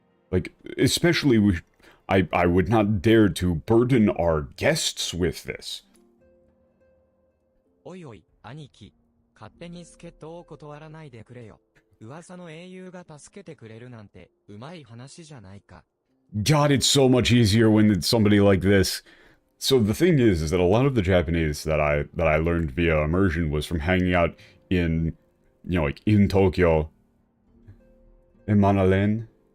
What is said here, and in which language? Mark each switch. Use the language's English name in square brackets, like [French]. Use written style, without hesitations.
[English] Like, especially I would not dare to burden our guests with this. [Japanese] おいおい、兄貴。勝手に助っ人を断らないでくれよ。噂の英雄が助けてくれるなんて、うまい話じゃないか。 [English] God, it's so much easier when it's somebody like this. So the thing is that a lot of the Japanese that I learned via immersion was from hanging out in, you know, like in Tokyo. Emanalen.